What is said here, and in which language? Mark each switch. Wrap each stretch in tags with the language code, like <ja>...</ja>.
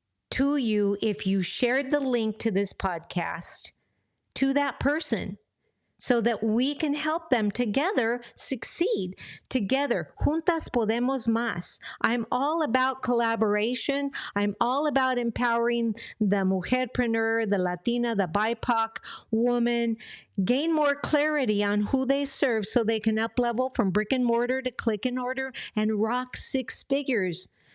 <en>to you if you shared the link to this podcast to that person, so that we can help them together succeed. Together,</en> <es>juntas podemos más.</es> <en>I'm all about collaboration. I'm all about empowering the Mujer-Preneur, the Latina, the BiPOC woman, gain more clarity on who they serve so they can up-level from brick and mortar to click and order and rock 6 figures.</en>